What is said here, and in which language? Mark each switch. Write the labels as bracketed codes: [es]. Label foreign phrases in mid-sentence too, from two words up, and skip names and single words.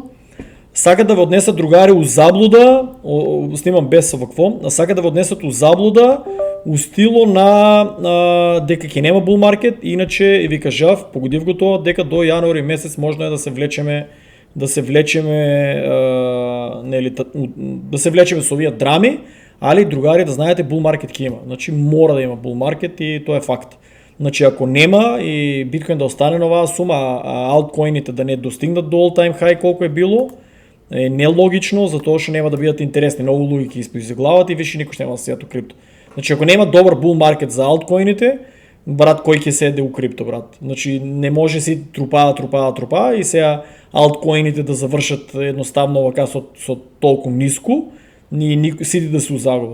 [mk] Сакат да ве однесат, другари, у заблуда, снимам без вакво, сакат да ве однесат у заблуда, у стило на дека ќе нема [en] bull market, [mk] иначе ви кажав, погодив го тоа, дека до јануари месец можно е да се влечеме да се влечеме нели да се влечеме со овие драми, али другари да знаете [en] bull market [mk] ќе има. Значи мора да има [en] bull market [mk] и тоа е факт. Значи ако нема и биткоин да остане на оваа сума, а алткоините да не достигнат до [en] all time high [mk] колку е било, е нелогично, затоа што нема да бидат интересни. Многу луѓе ќе испузи главата и више никош нема да седат у крипто. Значи ако нема добар [en] bull market [mk] за алткоините, брат, кој ќе седе у крипто, брат? Значи не може си трупаа и сега алткоините да завршат едноставно вака со толку ниску, сите да се узагува.